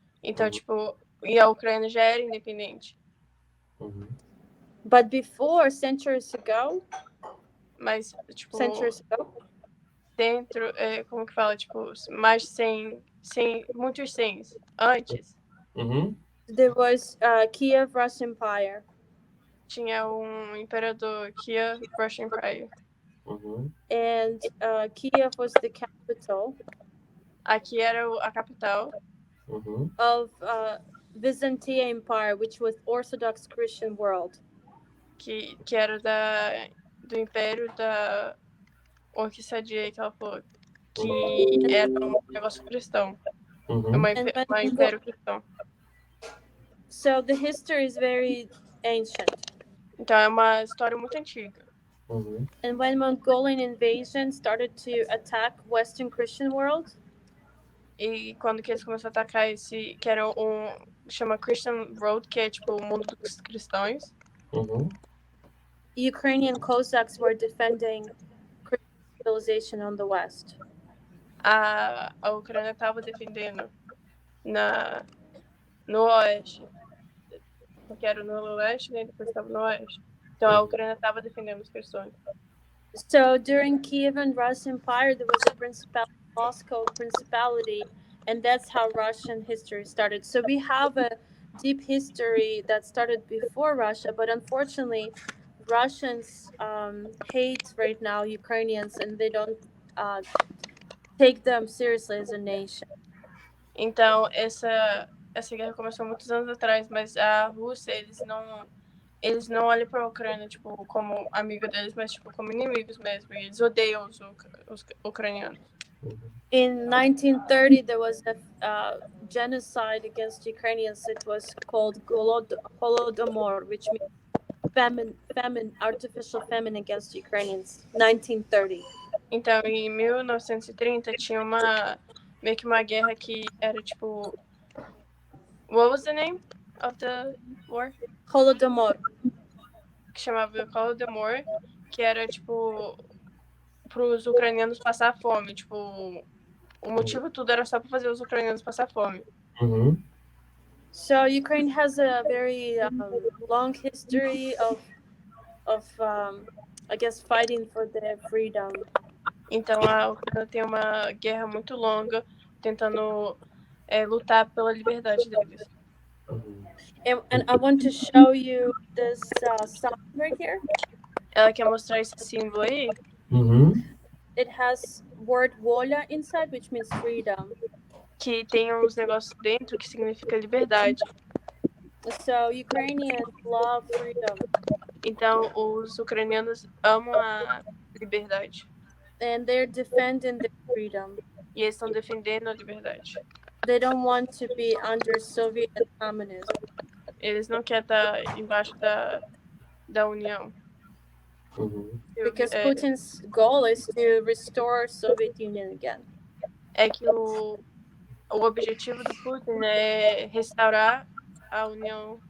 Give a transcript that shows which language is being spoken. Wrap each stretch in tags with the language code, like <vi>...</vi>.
<pt>Então, tipo, e a Ucrânia já era independente.</pt> <en>But before, centuries ago,</en> <pt>mas, tipo, dentro, como que fala, tipo, mais 100, muitos 100 antes.</pt> <en>There was Kiev Russian Empire.</en> <pt>Tinha imperador, Kiev Russian Empire.</pt> <en>And Kiev was the capital.</en> <pt>Aqui era a capital.</pt> <en>Of Byzantine Empire, which was Orthodox Christian world.</en> <pt>Que era do Império o que sadia que ela falou que era um negócio cristão, Uhum. uma</pt> <en>And when we go,</en> <pt>império cristão.</pt> <en>so the history is very ancient.</en> <pt>Então é uma história muito antiga. Uhum.</pt> <en>And when Mongolian invasion started to attack Western Christian world,</en> <pt>E quando que eles começaram a atacar esse, que era chama Christian Road, que é tipo o mundo dos cristãos. Uhum.</pt> <en>Ukrainian Cossacks were defending Christian civilization on the west.</en> <pt>A Ucrânia estava defendendo no oeste, porque era no leste, né? Depois estava no oeste. Então a Ucrânia estava defendendo os cristãos.</pt> <en>So during Kievan Russian Empire, there was a principality, Moscow principality, and that's how Russian history started. So we have a deep history that started before Russia, but unfortunately, Russians hate right now Ukrainians, and they don't take them seriously as a nation.</en> <pt>Então essa guerra começou muitos anos atrás, mas a Rússia eles não olham para a Ucrânia tipo como amigo deles, mas tipo como inimigos mesmo. E eles odeiam os ucranianos.</pt> <en>In 1930, there was a genocide against Ukrainians. It was called Holodomor, which means artificial famine against Ukrainians. 1930.</en> <pt>Então, em 1930 tinha meio que uma guerra que era tipo,</pt> <en>what was the name of the war? Holodomor.</en> <pt>Que chamava Holodomor, que era tipo para os ucranianos passar fome, tipo, o motivo tudo era só para fazer os ucranianos passar fome. Uhum.</pt> <en>So Ukraine has a very long history of I guess fighting for their freedom.</en> <pt>Então a Ucrânia tem uma guerra muito longa tentando lutar pela liberdade deles. Uhum.</pt> <en>And I want to show you this sign right here.</en> <pt>Ela quer mostrar esse símbolo aí. Uhum.</pt> <en>It has word voля inside, which means freedom.</en> <pt>Que tem uns negócios dentro que significa liberdade.</pt> <en>So Ukrainians love freedom.</en> <pt>Então os ucranianos amam a liberdade.</pt> <en>And they're defending their freedom.</en> <pt>E eles estão defendendo a liberdade.</pt> <en>They don't want to be under Soviet communism.</en> <pt>Eles não querem estar embaixo da União. Uhum.</pt> <en>Because Putin's goal is to restore Soviet Union again.</en> <pt>É que o objetivo do Putin é restaurar a União</pt>